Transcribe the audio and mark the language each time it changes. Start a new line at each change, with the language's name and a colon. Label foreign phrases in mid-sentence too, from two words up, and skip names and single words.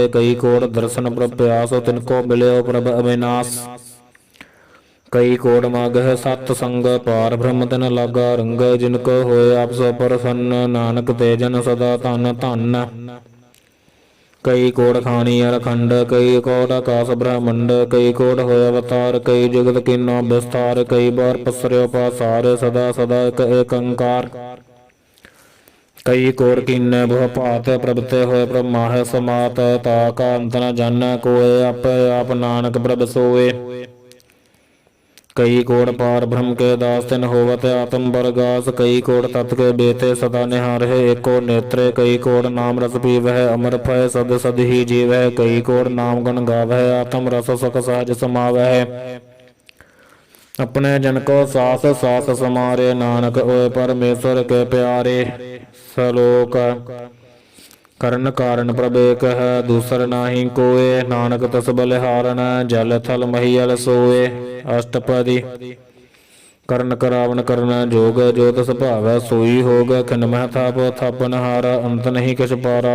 Punjabi: ਕਈ ਕੋੜ ਦਰਸਨ ਪ੍ਰਭ ਪਿਆਸ ਤਿਨਕੋ ਮਿਲਿਓ ਪ੍ਰਭ ਅਬਿਨਾਸ ਕਈ ਕੋੜ ਮਾਗਹ ਸਤ ਸੰਗ ਪਾਰ ਬ੍ਰਹਮ ਤਿਨ ਲਾਗਾ ਰੰਗ ਜਿਨਕੋ ਹੋਏ ਆਪ ਸੋ ਪ੍ਰਸੰਨ ਨਾਨਕ ਤੇ ਜਨ ਸਦਾ ਧਨ ਧਨ ਕਈ ਕੋੜ ਖਾਨੀ ਅਰਖੰਡ ਕਈ ਕੋੜ ਆਕਾਸ ਬ੍ਰਹਮੰਡ ਕਈ ਕੋੜ ਹੋਇ ਅਵਤਾਰ ਕਈ ਜਗਤ ਕੀਨਾ ਬਿਸਥਾਰ ਕਈ ਬਾਰ ਪਸਰਿਓ ਪਾਸਾਰ ਸਦਾ ਸਦਾ ਏਕ ਅੰਕਾਰ ਕਈ ਕੋੜ ਕੀਨੇ ਬਹੁ ਭਾਤ ਪ੍ਰਭਤੇ ਹੋਇ ਬ੍ਰਹਮਾ ਹੈ ਸਮਾਤ ਤਾਕਾ ਅੰਤ ਨ ਜਾਨਾ ਕੋਇ ਆਪ ਨਾਨਕ ਪ੍ਰਭ ਸੋਏ ਕਈ ਕੋੜ ਪਾਰ ਬ੍ਰਹਮ ਕੇ ਦਾਸ ਤਿਨ ਹੋਵਤ ਆਤਮ ਬਰਗਾਸ ਕਈ ਕੋੜ ਤਤ ਕੇ ਬੇਤੇ ਸਦਾ ਨਿਹਾਰ ਹੈ ਏਕੋ ਨੇਤ੍ਰ ਕਈ ਕੋੜ ਨਾਮ ਰਸ ਪੀਵਹ ਅਮਰ ਫਯ ਸਦ ਸਦ ਹੀ ਜੀਵਹ ਕਈ ਕੋੜ ਨਾਮ ਗੁਣ ਗਾਵਹ ਆਤਮ ਰਸ ਸੁਖ ਸਹਜ ਸਮਾਵਹ ਅਪਨੇ ਜਨ ਕੋ ਸਾਸ ਸਾਸ ਸਮਾਰੇ ਨਾਨਕ ਓਏ ਪਰਮੇਸਰ ਕੇ ਪਿਆਰੇ ਸਲੋਕ ਕਰਨ ਕਾਰਨ ਪ੍ਰਭ ਏਕ ਹੈ, ਦੂਸਰ ਨਾਹੀ ਕੋਏ। ਨਾਨਕ ਤਸ ਬਲਿਹਾਰਨ, ਜਲ ਥਲ ਮਹੀਅਲ ਸੋਏ। ਅਸ਼ਟਪਦੀ। ਕਰਨ ਕਰਾਵਨ ਕਰਨ ਜੋਗ, ਜੋ ਤਸ ਭਾਵੈ ਸੋਈ ਹੋਗ। ਖਿਨ ਮਹਿ ਥਾਪ ਥਾਪਨ ਹਾਰਾ, ਅੰਤ ਨਹੀਂ ਕਿਛ ਪਾਰਾ।